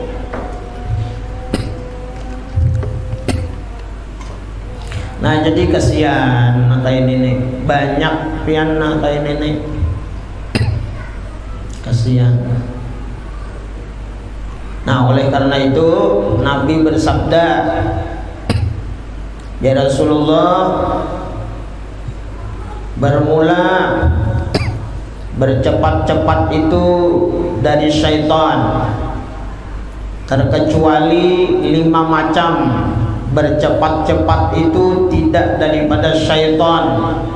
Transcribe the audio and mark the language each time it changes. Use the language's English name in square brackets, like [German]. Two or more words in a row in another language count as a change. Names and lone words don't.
[Indonesian] Nah, jadi kasihan kayak ini nih. Banyak pian kayak ini nih. Kasihan. Nah, oleh karena itu Nabi bersabda, [Arabic] يا رسول الله, [Indonesian] bermula bercepat-cepat itu dari syaitan, terkecuali 5 macam bercepat-cepat itu tidak daripada syaitan.